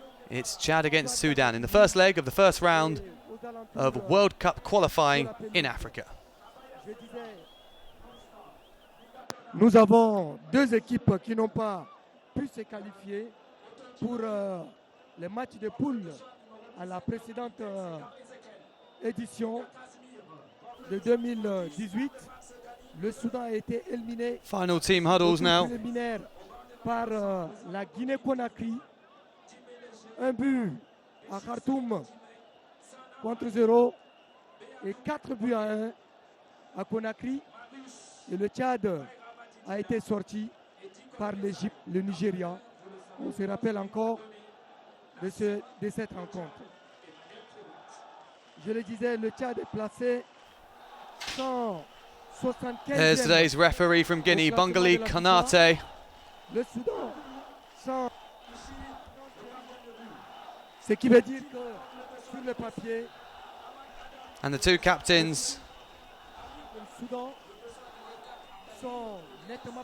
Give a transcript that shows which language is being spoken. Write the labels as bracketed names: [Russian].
[English] It's Chad against Sudan in the first leg of the first round of World Cup qualifying in Africa. [French] Nous avons 2 équipes qui n'ont pas pu se qualifier pour les matchs de poule à la précédente édition de 2018. Le Soudan a été éliminé [English] Final team huddles now. [French] préliminaire par la Guinée-Conakry. Un but à Khartoum contre 0 et 4 buts à 1 à Conakry. Et le Tchad a été sorti par l'Égypte, le Nigeria. On se rappelle encore de cette rencontre. Je le disais, le Tchad est placé 175e. [English] There's today's referee from Guinea, Bungali Kanate. [French] Le Soudan, 100. Ce qui veut dire que sur le papier, [English] And the two captains [French] le Soudan sont nettement